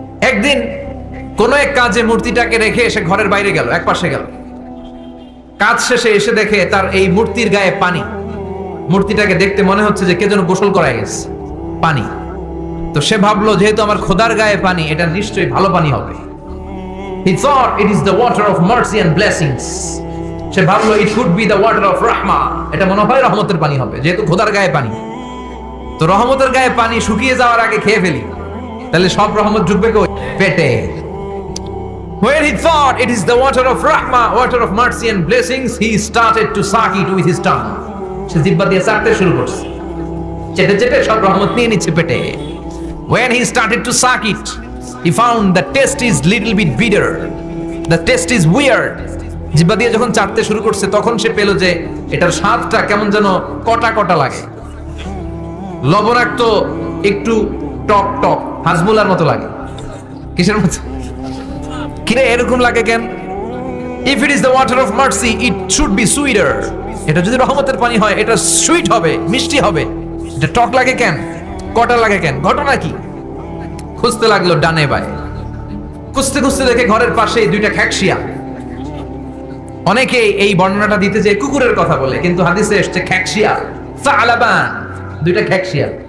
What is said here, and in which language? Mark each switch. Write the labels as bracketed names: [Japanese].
[Bangla] একদিন কোন এক কাজে মূর্তিটাকে রেখে সে ঘরের বাইরে গেল, এক পাশে গেল। কাজ শেষে এসে দেখে তার এই মূর্তির গায়ে পানি। মূর্তিটাকে দেখতে মনে হচ্ছে যে কে যেন গোসল করায় গেছে, পানি। তো সে ভাবলো যেহেতু আমার খোদার গায়ে পানি, এটা নিশ্চয়ই ভালো পানি হবে। [English] He thought it is the water of mercy and blessings. [Bangla] সে ভাবলো [English] it could be the water of rahmah. [Bangla] এটা মনে হয় রহমতের পানি হবে, যেহেতু খোদার গায়ে পানি। তো রহমতের গায়ে পানি শুকিয়ে যাওয়ার আগে খেয়ে ফেলি, তাহলে সব রহমত ঢুকবে কই? পেটে। [English] When he thought it is the water of rahmah, water of mercy and blessings, he started to suck it with his tongue. [Bangla] সে জিহ্বা দিয়ে চাটতে শুরু করছে, চেটে চেটে সব রহমত নিয়ে নিচ্ছে পেটে। [English] When he started to suck it, he found the taste is little bit bitter. The taste is weird. [Bangla] জিহ্বা দিয়ে যখন চাটতে শুরু করছে, তখন সে পেল যে এটার স্বাদটা কেমন যেন কটা কটা লাগে, লবণাক্ত, একটু টক টক, হাজমুলার মতো লাগে। কিসের মতো? কিরে এরকম লাগে কেন? [English] If it is the water of mercy, it should be sweeter. [Bangla] এটা যদি রহমতের পানি হয়, এটা সুইট হবে, মিষ্টি হবে। এটা টক লাগে কেন, কটা লাগে কেন, ঘটনা কি? খুঁজতে লাগলো ডানে বায়ে, খুঁজতে খুঁজতে দেখে ঘরের পাশে দুইটা খ্যাকশিয়া। অনেকে এই বর্ণনাটা দিতে যে কুকুরের কথা বলে, কিন্তু হাদিসে এসছে খ্যাকশিয়া, সালাবান, দুইটা খ্যাকশিয়া।